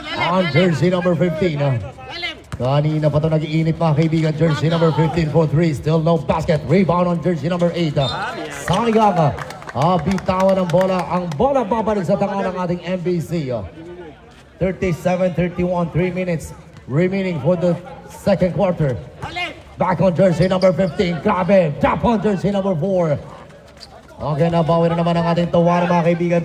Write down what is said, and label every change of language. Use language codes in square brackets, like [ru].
[en] On jersey number 15. [tl] Kanina pa ito nag-iinit mga kaibigan. [en] Jersey number 15 for 3. Still no basket. Rebound on jersey number 8. Sayang. [tl] Bitawan ng bola. Ang bola babalik sa tanga ng ating MBC. [en] 37-31. 3 minutes remaining for the second quarter. Back on jersey number 15. Grabe. Drop on jersey number 4. [tl] Okay, nabawi na naman ang ating Tuano mga kaibigan.